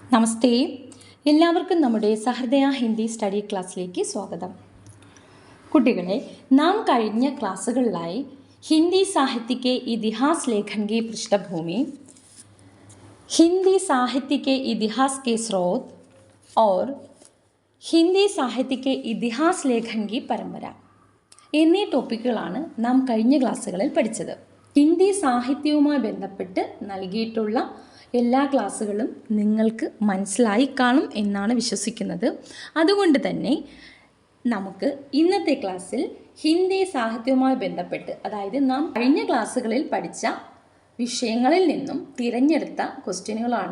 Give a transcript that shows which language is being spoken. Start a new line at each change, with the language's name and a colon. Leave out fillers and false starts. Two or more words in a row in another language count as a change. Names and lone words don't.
Malayalam: നമസ്തേ, എല്ലാവർക്കും നമ്മുടെ സഹൃദയ ഹിന്ദി സ്റ്റഡി ക്ലാസ്സിലേക്ക് സ്വാഗതം. കുട്ടികളെ, നാം കഴിഞ്ഞ ക്ലാസ്സുകളിലായി
Hindi: ഹിന്ദി സാഹിത്യ के इतिहास लेखन की पृष्ठभूमि, हिंदी साहित्य के इतिहास के स्रोत और ഹിന്ദി സാഹിത്യ के इतिहास लेखन की परंपरा
Malayalam: എന്നീ ടോപ്പിക്കുകളാണ് നാം കഴിഞ്ഞ ക്ലാസ്സുകളിൽ പഠിച്ചത്. ഹിന്ദി സാഹിത്യവുമായി ബന്ധപ്പെട്ട് നൽകിയിട്ടുള്ള എല്ലാ ക്ലാസ്സുകളും നിങ്ങൾക്ക് മനസ്സിലായി കാണും എന്നാണ് വിശ്വസിക്കുന്നത്. അതുകൊണ്ട് തന്നെ നമുക്ക് ഇന്നത്തെ ക്ലാസ്സിൽ ഹിന്ദി സാഹിത്യവുമായി ബന്ധപ്പെട്ട്, അതായത് നാം കഴിഞ്ഞ ക്ലാസ്സുകളിൽ പഠിച്ച വിഷയങ്ങളിൽ നിന്നും തിരഞ്ഞെടുത്ത ക്വസ്റ്റ്യനുകളാണ്.